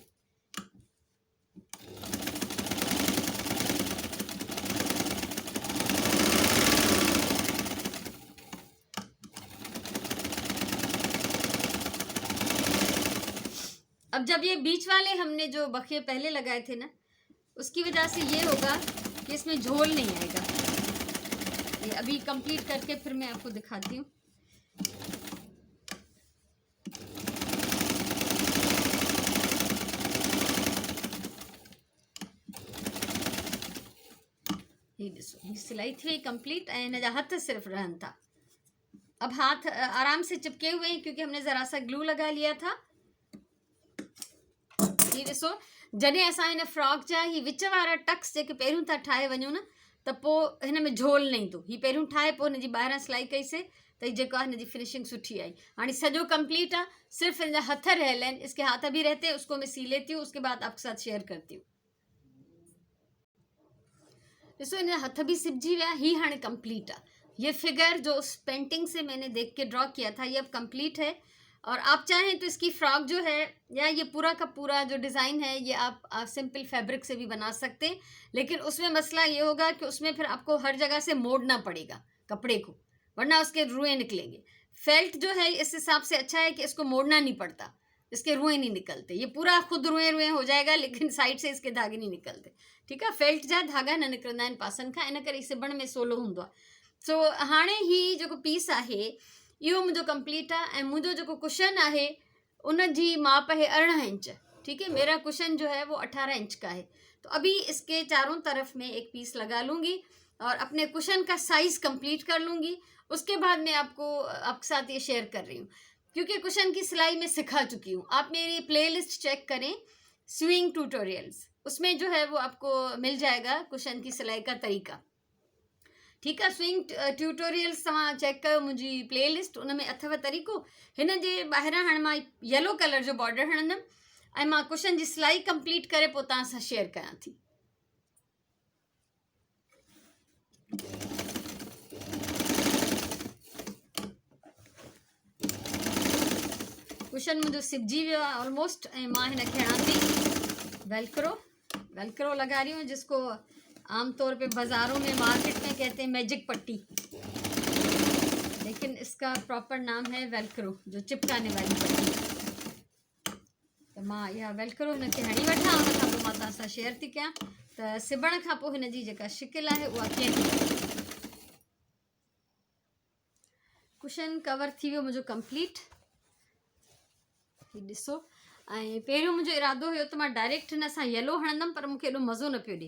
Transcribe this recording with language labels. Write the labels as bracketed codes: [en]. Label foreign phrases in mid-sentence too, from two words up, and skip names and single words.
[hi] अब जब ये बीच वाले हमने जो बखे पहले लगाए थे ना, उसकी वजह से ये होगा कि इसमें झोल नहीं आएगा। ये अभी कंप्लीट करके फिर मैं आपको दिखाती हूँ। [sd] ये ॾिसो, सिलाई थी वई कंप्लीट ऐं हिन जा हथ सिर्फ रहन था। [hi] अब हाथ आराम से चिपके हुए हैं क्योंकि हमने ज़रा सा ग्लू लगा लिया था। [sd] ये ॾिसो, जॾहिं असां हिन फ्रॉक जा ही विच वारा टक्स जेके पहिरियों था ठाहे वञूं न, त पोइ हिन में झोल न ईंदो। ही पहिरियों ठाहे पोइ हिन जी ॿाहिरां सिलाई कईसीं त जेको आहे हिनजी फिनिशिंग सुठी आई। हाणे सॼो कंप्लीट आहे, सिर्फ़ु हिन जा हथ रहियल आहिनि। [hi] इसके हाथ भी रहते हैं, उसको मैं सी लेती हूँ, उसके बाद आपके साथ शेयर करती हूँ। [sd] ॾिसो हिन जा हथ भी सिबजी विया। ही हाणे कंप्लीट आहे। [hi] ये फिगर जो उस पेंटिंग से मैंने देख के ड्रॉ किया था, ये अब कंप्लीट है। और आप चाहें तो इसकी फ्रॉक जो है या ये पूरा का पूरा जो डिज़ाइन है ये आप सिंपल फैब्रिक से भी बना सकते हैं, लेकिन उसमें मसला ये होगा कि उसमें फिर आपको हर जगह से मोड़ना पड़ेगा कपड़े को, वरना उसके रुएं निकलेंगे। फेल्ट जो है इस हिसाब से अच्छा है कि इसको मोड़ना नहीं पड़ता, इसके रुएं नहीं निकलते। ये पूरा खुद रुएं रुएं हो जाएगा, लेकिन साइड से इसके धागे नहीं निकलते। ठीक है, [sd] फेल्ट जा धागा न निकिरंदा आहिनि पासनि खां, इन करे सिबण में सवलो हूंदो आहे। सो हाणे ही जेको पीस आहे इहो मुंहिंजो कंप्लीट आहे। ऐं मुंहिंजो जेको कुशन आहे उन जी माप है 18 इंच। [hi] ठीक है, मेरा कुशन जो है वो 18 इंच का है। तो अभी इसके चारों तरफ में एक पीस लगा लूँगी और अपने कुशन का साइज़ कंप्लीट कर लूँगी। उसके बाद मैं आपके साथ ये शेयर कर रही हूँ, क्योंकि कुशन की सिलाई मैं सिखा चुकी हूँ। आप मेरी प्लेलिस्ट चेक करें, [en] swing tutorials, [hi] उसमें जो है वो आपको मिल जाएगा कुशन की सिलाई का तरीका। ठीक है, [en] swing tutorials [sd] तव्हां चेक कयो मुंहिंजी प्लेलिस्ट, उन में अथव तरीक़ो। हिन जे ॿाहिरां हाणे मां [en] yellow color [sd] जो बॉर्डर हणंदमि ऐं मां कुशन जी सिलाई कंप्लीट करे पोइ तव्हां सां शेयर कयां थी। कुशन मुंहिंजो सिबजी वियो आहे ऑलमोस्ट, ऐं मां हिनखे हणां थी [hi] वेल्क्रो लगा रही हूँ, जिसको आमतौर पे बाज़ारों में मार्केट में कहते हैं मैजिक पट्टी, लेकिन इसका प्रॉपर नाम है वेल्क्रो, जो चिपकाने वाली पट्टी। [sd] तो मां इहा वेल्क्रो हिनखे हणी वठां, उन खां पोइ मां तव्हां सां शेयर थी कयां त सिबण खां पोइ हिन जी जेका शिकिल आहे उहा कीअं थी थिए। [en] cushion cover [sd] थी वियो मुंहिंजो कंप्लीट, हीउ ॾिसो। ऐं पहिरियों मुंहिंजो इरादो हुयो त मां डायरेक्ट हिन सां येलो हणंदमि, पर मूंखे एॾो मज़ो न पियो ॾिए।